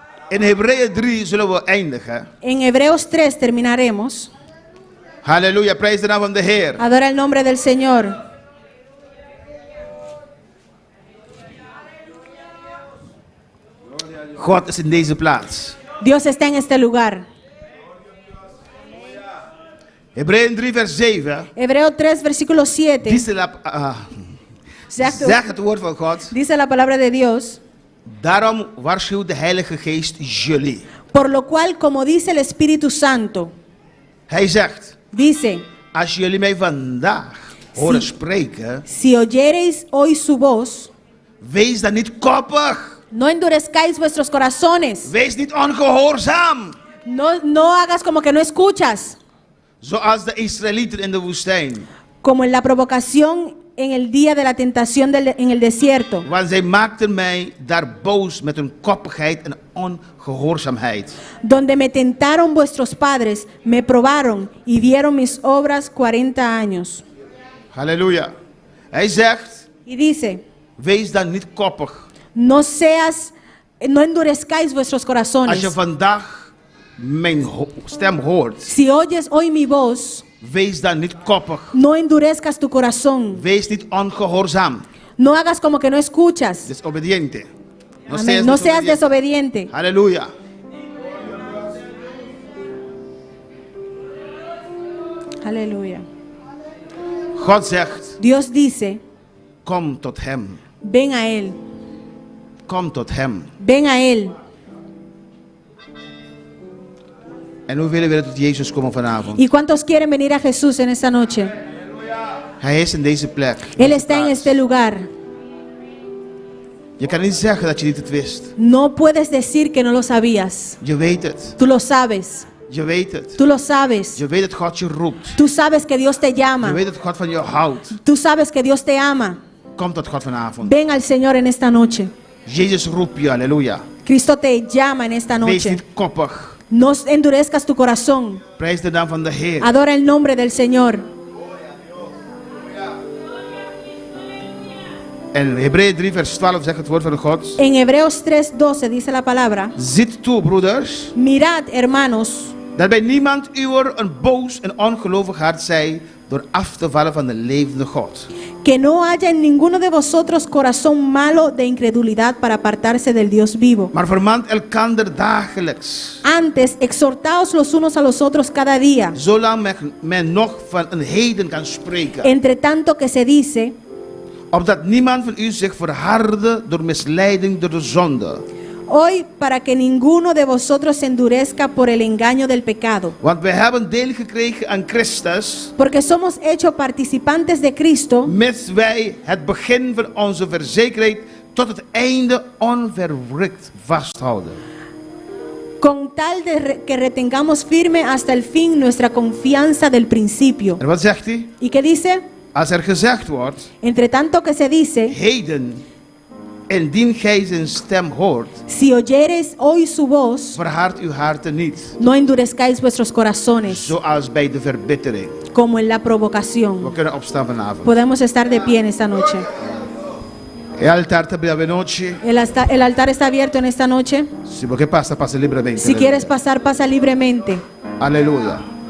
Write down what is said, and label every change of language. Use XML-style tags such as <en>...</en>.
<nl>In Hebreeën 3 zullen we eindigen.</nl> <es>En Hebreos 3 terminaremos.</es> <nl>Halleluja, prijs de naam van de Heer.</nl> <es>Adora el nombre del Señor.</es> <nl>God is in deze plaats.</nl> <es>Dios está en este lugar.</es> <nl>Hebreeën 3 vers 7.</nl> <es>Hebreo 3, versículo 7.</es> <nl>Zeg het woord van God.</nl> <es>Dice la palabra de Dios.</es> <nl>Daarom waarschuwt de Heilige Geest jullie.</nl> <es>Por lo cual, como dice el Espíritu Santo,</es> <nl>Hij zegt,</nl> <es>dice,</es> <nl>als jullie mij vandaag horen spreken,</nl> <es>si oyereis hoy su voz,</es> <nl>wees dan niet koppig.</nl> <es>no endurezcáis vuestros corazones.</es> <nl>Wees niet ongehoorzaam.</nl> <es>No hagas como que no escuchas.</es> <nl>Zoals de Israëlieten in de woestijn.</nl> <es>Como en la provocación en el día de la tentación en el desierto.</es> <nl>Want zij maakten mij daar boos met hun koppigheid en ongehoorzaamheid.</nl> <es>Donde me tentaron vuestros padres, me probaron y vieron mis obras 40 años.</es> <nl>Halleluja. Hij zegt,</nl> <es>Y dice,</es> <nl>wees dan niet koppig.</nl> <es>no endurezcáis vuestros</es> <nl>Als</nl> <es>corazones.</es> <nl>je vandaag mijn stem hoort,</nl> <es>Si oyes hoy mi voz,</es> <nl>wees dan niet koppig.</nl> <es>no endurezcas tu corazón.</es> <nl>Wees niet ongehoorzaam.</nl> <es>No hagas como que no escuchas. Desobediente. Amén. No seas desobediente.</es> <nl>Halleluja.</nl> <es>Aleluya.</es> <nl>God zegt,</nl> <es>Dios dice,</es> <nl>kom tot hem.</nl> <es>ven a Él,</es> <nl>Kom tot hem.</nl> <es>ven a Él.</es> <nl>En hoe willen we tot Jezus komen vanavond?</nl> <es>¿Y cuántos quieren venir a Jesús en esta noche?</es> <nl>Hij is in deze plek.</nl> <es>Él está en este lugar.</es> <nl>Je kan niet zeggen dat je niet het wist.</nl> <es>No puedes decir que no lo sabías.</es> <nl>Je weet het.</nl> <es>Tú lo sabes.</es> <nl>Je weet het.</nl> <es>Tú lo sabes.</es> <nl>Je weet dat God je roept.</nl> <es>Tú sabes que Dios te</es> <nl>Je</nl> <es>llama.</es> <nl>weet dat God van je houdt.</nl> <es>Tú sabes que Dios te ama.</es> <nl>Kom tot God vanavond.</nl> <es>Ven al Señor en esta noche.</es> <nl>Jezus roept je, halleluja.</nl> <es>Cristo te llama en esta</es> <nl>Wees</nl> <es>noche.</es> <nl>niet koppig.</nl> <es>No endurezcas tu corazón.</es> <nl>Prijs de naam van de Heer.</nl> <es>Adora el nombre del Señor.</es> <nl>En Hebreeën 3 vers 12 zegt het woord van God.</nl> <es>En Hebreos 3:12 dice la palabra:</es> <nl>Ziet toe, broeders,</nl> <es>mirad, hermanos,</es> <nl>dat bij niemand uwer een boos en ongelovig hart zij door af te vallen van de levende God.</nl> <es>que no haya en ninguno de vosotros corazón malo de incredulidad para apartarse del Dios vivo.</es> <nl>Maar vermant elkander dagelijks,</nl> <es>Antes, exhortaos los unos a los otros cada día,</es> <nl>zolang men nog van een heden kan spreken.</nl> <es>entre tanto que se dice,</es> <nl>Opdat niemand van u zich verharde door misleiding door de zonde.</nl> <es>hoy para que ninguno de vosotros se endurezca por el engaño del pecado.</es> <nl>Want wij hebben deel gekregen aan Christus,</nl> <es>Porque somos hechos participantes de Cristo,</es> <nl>mits wij het begin van onze verzekerdheid tot het einde onverwrikt vasthouden.</nl> <es>con tal de que retengamos firme hasta el fin nuestra confianza del principio.</es> <nl>En wat zegt hij?</nl> <es>¿Y qué dice?</es> <nl>Als er gezegd wordt,</nl> <es>Entre tanto que se dice,</es> <nl>heden, indien gij zijn stem hoort,</nl> <es>si oyeres hoy su voz,</es> <nl>verhard uw harten niet,</nl> <es>no endurezcáis vuestros corazones,</es> <nl>zoals bij de verbittering.</nl> <es>como en la</es> <nl>We</nl> <es>provocación.</es> <nl>kunnen opstaan vanavond.</nl> <es>Podemos estar de pie en esta noche. El altar te abre noche. El altar está abierto en esta noche. Si lo que pasa, pasa libremente. Si quieres pasar, pasa libremente. Aleluya.</es>